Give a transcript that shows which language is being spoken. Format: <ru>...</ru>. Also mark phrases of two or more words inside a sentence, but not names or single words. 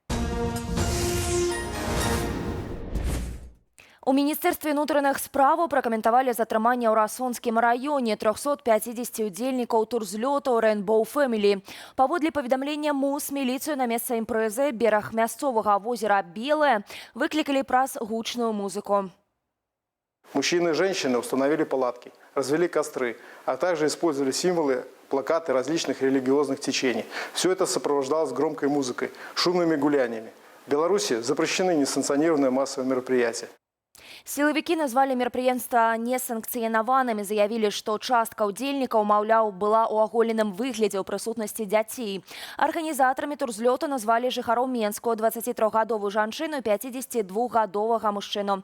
<be>У Міністэрстве ўнутраных справаў пракаментавалі затрыманне ў Расонскім раёне 350 удзельнікаў турзлётаў Rainbow Family. Паводле паведамлення МУС, міліцыю на месца імпрэзы бераг мясцовага возера Белае выклікалі праз гучную музыку.</be> <ru>Мужчины и женщины установили палатки, развели костры, а также использовали символы, плакаты различных религиозных течений. Все это сопровождалось громкой музыкой, шумными гуляниями. В Беларуси запрещены несанкционированные массовые мероприятия.</ru> <be>Сілавікі назвалі мерапрыемства несанкцыянаванымі, заявілі, што частка ўдзельнікаў, маўляў, была ў аголеным выглядзе ў прысутнасці дзяцей. Арганізатарамі турзлёту назвалі жыхароў Менску, 23-гадовую жанчыну і 52-гадовага мужчыну.</be>